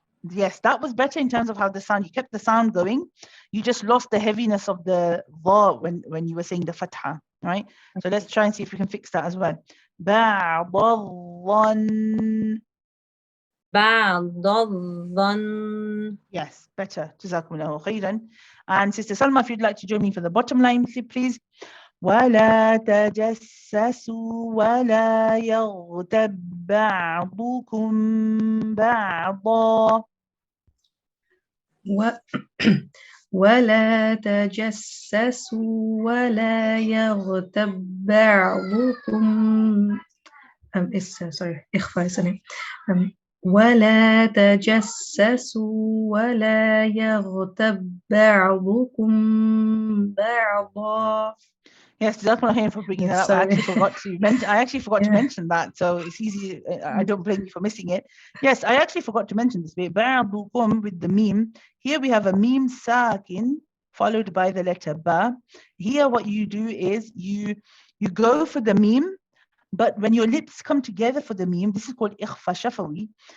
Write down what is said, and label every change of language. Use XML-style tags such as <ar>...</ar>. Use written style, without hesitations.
<en>Yes, that was better in terms of how the sound, you kept the sound going. You just lost the heaviness of the dha when you were saying the fatha, right? So let's try and see if we can fix that as well.</en> <ar>بعض الظن.</ar> <en>Yes, better.</en> <ar>Jazakumullahu khairan.</ar> <en>And Sister Salma, if you'd like to join me for the bottom line, please.</en> <ar>ولا تجسسوا ولا يغتب بعضكم بعضا. و ولا تجسسوا ولا يغتب بعضكم</ar> <en>sorry</en> <ar>إخفاء سنة ولا تجسسوا ولا يغتب بعضكم بعضا.</ar> <en>Yes, Jazakallah for bringing that up. I Sorry. actually forgot to mention. I actually forgot to Yeah. mention that, so it's easy. I don't blame you for missing it. Yes, I actually forgot to mention this bit. Ba'dukum with the meme. Here we have a meme sakin followed by the letter ba. Here, what you do is you go for the meme, but when your lips come together for the meme, this is called ikhfa shafawi.</en>